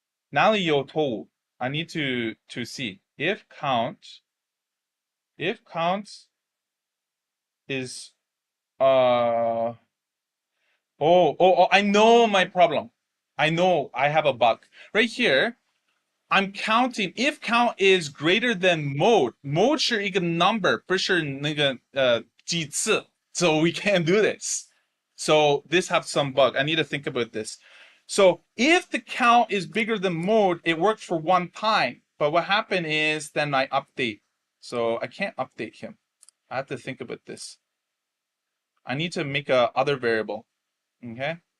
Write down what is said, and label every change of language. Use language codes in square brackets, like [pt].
[zh] 哪里有错误? [en] I need to see. If count if count is oh, I know my problem. I know I have a bug. Right here, I'm counting if count is greater than mode. [zh] Mode 是一个 number， 不是那个几次。 [en] So we can't do this. So this has some bug. I need to think about this. So if the count is bigger than mode, it works for one time. But what happened is then I update. So I can't update him. I have to think about this. I need to make a other variable. Okay?